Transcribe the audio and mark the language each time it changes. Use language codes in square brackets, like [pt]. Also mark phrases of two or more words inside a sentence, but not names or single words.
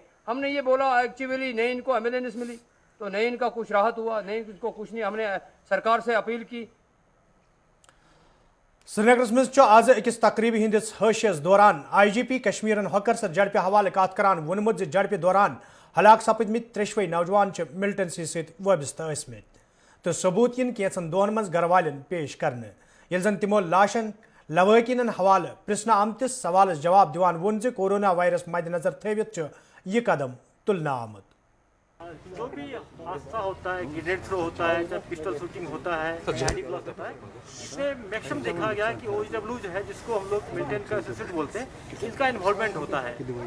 [hi] हमने ये बोला एक्चुअली नहीं इनको एम्बुलेंस मिली, तो नहीं इनका कुछ राहत हुआ, नहीं इनको कुछ नहीं, हमने सरकार से अपील की। [ks] श्रीनगर मज आज अकिस तकरीबी हंदिस हशियस दौरान IGP कश्मीरन हकर सर जड़पे हवाले कत करान वोनमुत जड़पे दौरान हलाक सपदमित 3 नौजवान मिलिटेंसी सत वाबस्त ٲسۍمٕتۍ तो सबूत इन कैंसन दोहन मज गरवालन पेश करने येल जन तिमो लाशन लवाकिन हवाले पृछन आमतिस सवालस जवाब दिवान वोन जे [en] corona virus [ks] मद्देनजर थवित यह कदम तुलना आमद। [hi] जो भी हादसा होता है, [en] grenade throw [hi] होता है, जब [en] pistol shooting [hi] होता है, [en] handy blast [hi] होता है, इसमें मैक्सिमम देखा गया कि OHW जो है, जिसको हम लोग मिलिटेंट का एसोसिएट बोलते हैं, इसका इन्वॉल्वमेंट होता है।